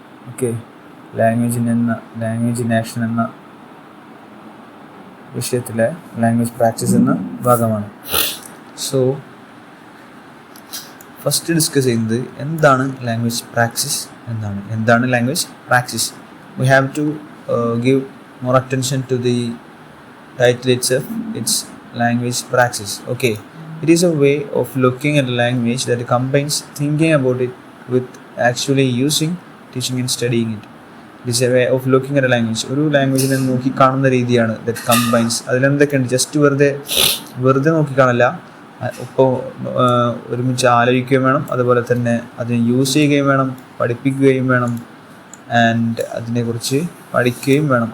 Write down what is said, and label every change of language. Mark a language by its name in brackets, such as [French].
[Malayalam] Okay, language in action എന്ന വിഷയത്തിലെ language practice എന്ന ഭാഗമാണ്. സോ ഫസ്റ്റ് ഡിസ്കസ് ചെയ്യുന്നത് എന്താണ് ലാംഗ്വേജ് പ്രാക്ടീസ് എന്നാണ്. എന്താണ് language practice? [English] We have to give more attention to the title itself. It's language practice. Okay, it is a way of looking at a language that combines thinking about it with actually using, teaching and studying it. It is a way of looking at a language. [Malayalam] ഒരു ലാംഗ്വേജിനെ നോക്കി കാണുന്ന രീതിയാണ് [English] that combines. [Malayalam] അതിലെന്തൊക്കെയുണ്ട്? Just വെറുതെ നോക്കി കാണില്ല. ഇപ്പോൾ ഒരുമിച്ച് ആലോചിക്കുകയും വേണം, അതുപോലെ തന്നെ അതിനെ യൂസ് ചെയ്യുകയും വേണം, പഠിപ്പിക്കുകയും വേണം, ആൻഡ് അതിനെക്കുറിച്ച് പഠിക്കുകയും വേണം.